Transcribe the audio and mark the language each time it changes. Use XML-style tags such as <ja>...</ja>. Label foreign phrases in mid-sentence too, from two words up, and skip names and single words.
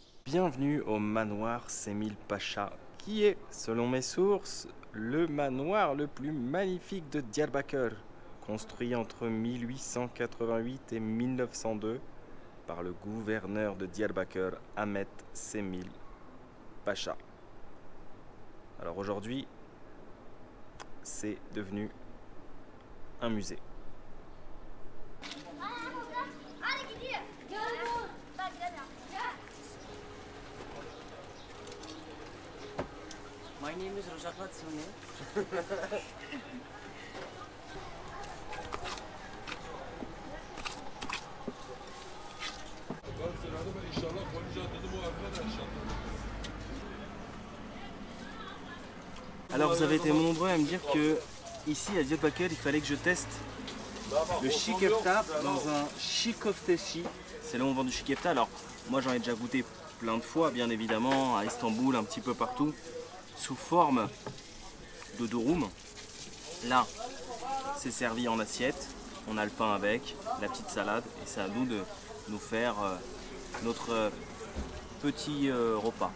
<fr>bienvenue au manoir Semil Pacha, qui est, selon mes sources, le manoir le plus magnifique de Diyarbakır, construit entre 1888 et 1902 par le gouverneur de Diyarbakır, Ahmet Semil Pacha. Alors aujourd'hui, c'est devenu un musée.</fr> <en>My name is Rojaqat Sune.</en> <fr>Alors vous avez été nombreux à me dire que ici à Diyarbakır, il fallait que je teste le</fr> <tr>çiğ köfte</tr> <fr>dans un</fr> <tr>çiğ köfteci.</tr> <fr>C'est là où on vend du</fr> <tr>çiğ köfte.</tr> <fr>Alors moi j'en ai déjà goûté plein de fois, bien évidemment, à Istanbul, un petit peu partout, sous forme de durum. Là, c'est servi en assiette. On a le pain avec, la petite salade, et c'est à nous de nous faire notre petit repas.</fr>